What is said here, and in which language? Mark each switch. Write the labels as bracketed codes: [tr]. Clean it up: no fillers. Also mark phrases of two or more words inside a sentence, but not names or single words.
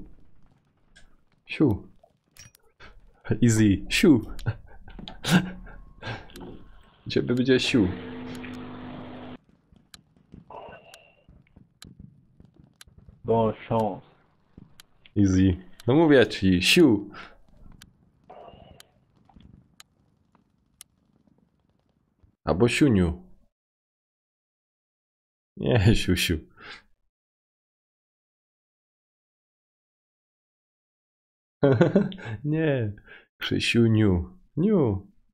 [en] Siu! Easy! Siu! [pl] Ciebie będzie siu. [fr] Bonne chance. [pl] Easy. No mówię ci, siu! Albo siuniu. Nie, siusiu. Nie, Krzysiuniu. Niu.